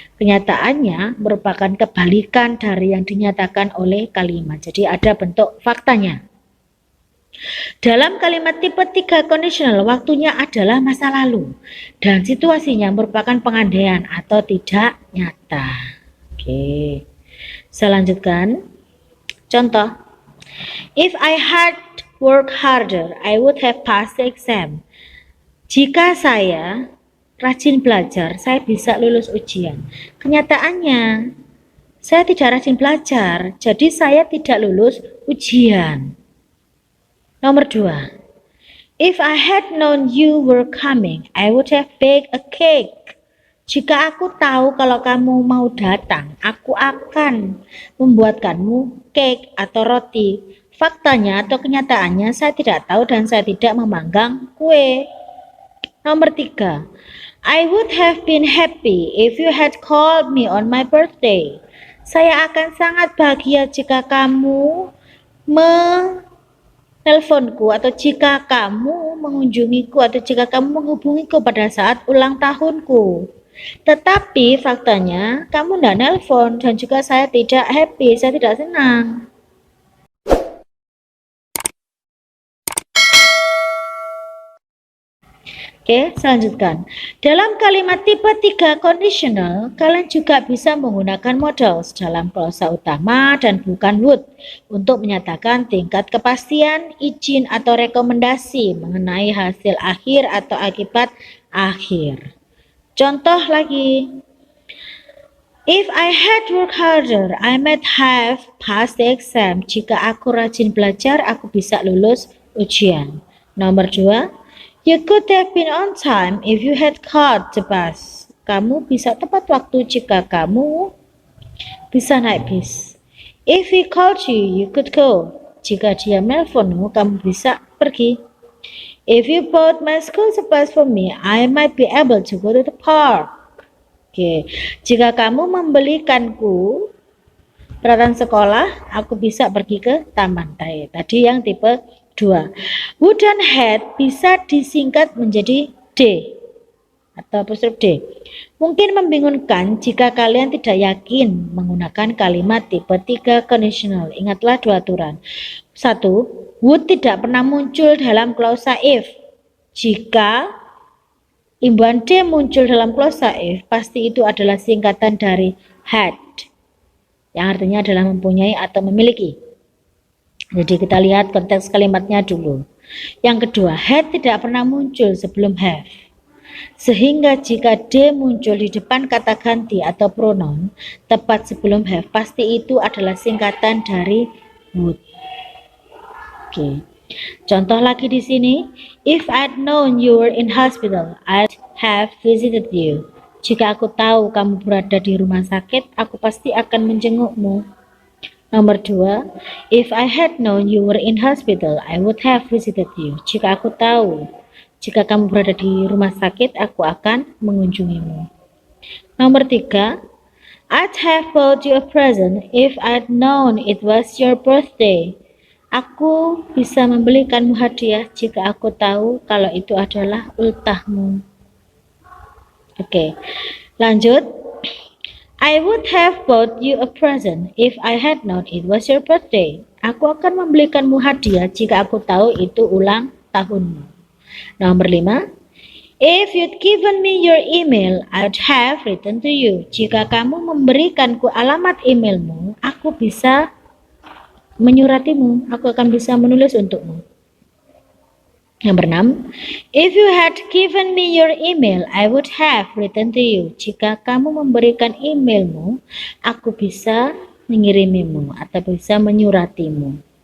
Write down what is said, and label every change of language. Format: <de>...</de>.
<id>Kenyataannya merupakan kebalikan dari yang dinyatakan oleh kalimat. Jadi ada bentuk faktanya. Dalam kalimat tipe 3 conditional, waktunya adalah masa lalu dan situasinya merupakan pengandaian atau tidak nyata. Oke. Saya lanjutkan. Contoh,</id> <en>if I had worked harder, I would have passed the exam.</en> <id>Jika saya rajin belajar, saya bisa lulus ujian. Kenyataannya, saya tidak rajin belajar, jadi saya tidak lulus ujian. Nomor 2,</id> <en>if I had known you were coming, I would have baked a cake.</en> <id>Jika aku tahu kalau kamu mau datang, aku akan membuatkanmu cake atau roti. Faktanya atau kenyataannya saya tidak tahu dan saya tidak memanggang kue. Nomor 3.</id> <en>I would have been happy if you had called me on my birthday.</en> <id>Saya akan sangat bahagia jika kamu menelponku atau jika kamu mengunjungiku atau jika kamu menghubungiku pada saat ulang tahunku. Tetapi faktanya kamu tidak nelpon dan juga saya tidak happy, saya tidak senang. Oke, selanjutkan. Dalam kalimat tipe 3 conditional, kalian juga bisa menggunakan modals dalam klausa utama dan bukan would untuk menyatakan tingkat kepastian, izin atau rekomendasi mengenai hasil akhir atau akibat akhir. Contoh lagi.</id> <en>If I had worked harder, I might have passed the exam.</en> <id>Jika aku rajin belajar, aku bisa lulus ujian. Nomor 2.</id> <en>You could have been on time if you had caught the bus.</en> <id>Kamu bisa tepat waktu jika kamu bisa naik bis.</id> <en>If he called you, you could go.</en> <id>Jika dia menelponmu, kamu bisa pergi.</id> <en>If you bought my school supplies for me, I might be able to go to the park.</en> <id>Oke, jika kamu membelikanku peralatan sekolah, aku bisa pergi ke taman. Tadi yang tipe 2. Would dan had bisa disingkat menjadi D atau apostrof D. Mungkin membingungkan jika kalian tidak yakin menggunakan kalimat tipe 3 conditional. Ingatlah 2 aturan. 1. Would tidak pernah muncul dalam klausa if. Jika imbuhan D muncul dalam klausa if, pasti itu adalah singkatan dari had, yang artinya adalah mempunyai atau memiliki. Jadi kita lihat konteks kalimatnya dulu. Yang kedua, had tidak pernah muncul sebelum have. Sehingga jika D muncul di depan kata ganti atau pronoun tepat sebelum have, pasti itu adalah singkatan dari would. Oke. Contoh lagi di sini,</id> <en>if I'd known you were in hospital, I'd have visited you.</en> <id>Jika aku tahu kamu berada di rumah sakit, aku pasti akan menjengukmu. Nomor 2,</id> <en>if I had known you were in hospital, I would have visited you.</en> <id>Jika aku tahu, jika kamu berada di rumah sakit, aku akan mengunjungimu. Nomor 3,</id> <en>I'd have bought you a present if I'd known it was your birthday.</en> <id>Aku bisa membelikanmu hadiah jika aku tahu kalau itu adalah ultahmu. Oke, lanjut.</id> <en>I would have bought you a present if I had known it was your birthday.</en> <id>Aku akan membelikanmu hadiah jika aku tahu itu ulang tahunmu. Nomor 5.</id> <en>If you'd given me your email, I'd have written to you.</en> <id>Jika kamu memberikanku alamat emailmu, aku bisa menyuratimu. Aku akan bisa menulis untukmu. Nomor 6.</id> <en>If you had given me your email, I would have written to you.</en> <id>Jika kamu memberikan emailmu, aku bisa mengirimimu atau bisa menyuratimu.</id>